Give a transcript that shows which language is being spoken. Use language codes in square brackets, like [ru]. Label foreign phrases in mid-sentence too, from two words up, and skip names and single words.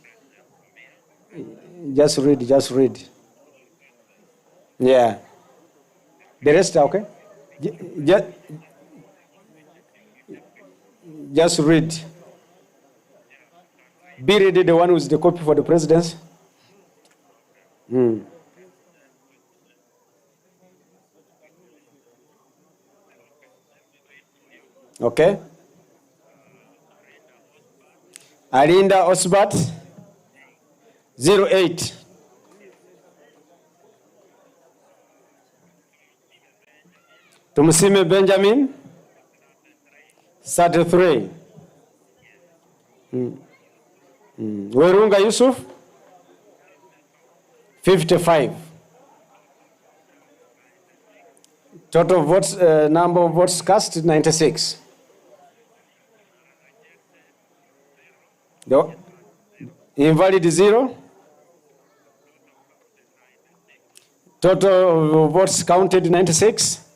[en] Just read, just read. Yeah. The rest are okay? Just read. Be ready, the one with the copy for the presidents. Okay. Alinda Osbat, 08. Tumusime Benjamin, 33. Werunga Yusuf, 55. Total votes, number of votes cast, 96. The invalid 0. Total votes counted, 96.